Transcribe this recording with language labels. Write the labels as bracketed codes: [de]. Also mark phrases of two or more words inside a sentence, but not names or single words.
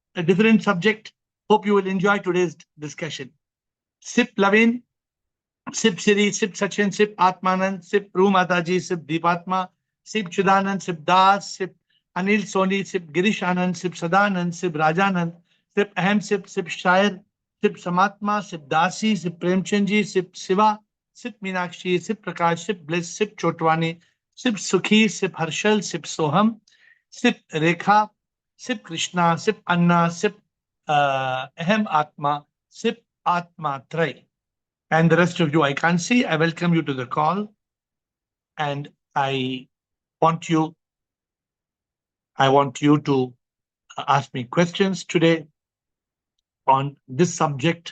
[en] a different subject. Hope you will enjoy today's discussion. Sip Lavin, Sip Siri, Sip Sachin, Sip Atmanand, Sip Ru Mataji, Sip Deepatma, Sip Chudanand, Sip Das, Sip Anil Soni, Sip Girish Anand, Sip Sadanand, Sip Rajanand, Sip Ahem, Sip Shair, Sip Samatma, Sip Dasi, Sip Premchandji, Sip Siva, Sip Meenakshi, Sip Prakash, Sip Bliss, Sip Chotwani, Sip Sukhi, Sip Harshal, Sip Soham, Sip Rekha, Sip Krishna, Sip Anna, Sip Ahem Atma, Sip Atma Trai. And the rest of you I can't see. I welcome you to the call. And I want you to ask me questions today on this subject.